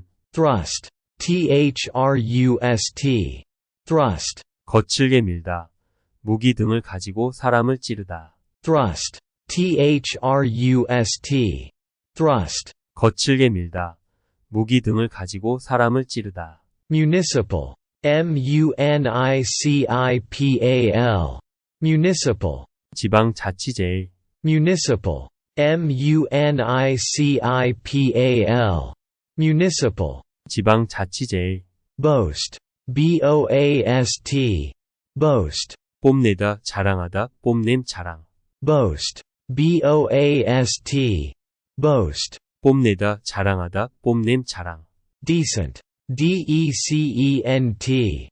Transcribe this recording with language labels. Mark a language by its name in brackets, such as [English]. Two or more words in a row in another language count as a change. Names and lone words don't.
[English] Thrust. thrust. Thrust. [Korean] 거칠게 밀다, 무기 등을 가지고 사람을 찌르다. [English] Thrust. trust. Thrust. [Korean] 거칠게 밀다, 무기 등을 가지고 사람을 찌르다. [English] Municipal. municipal. Municipal. [Korean] 지방자치제일, [English] Municipal. municipal. Municipal. [Korean] 지방자치제일. [English] Boast. boast. Boast. [Korean] 뽐내다, 자랑하다, 뽐냄, 자랑. [English] Boast. boast. Boast. [Korean] 뽐내다, 자랑하다, 뽐냄, 자랑. [English] Decent. decent.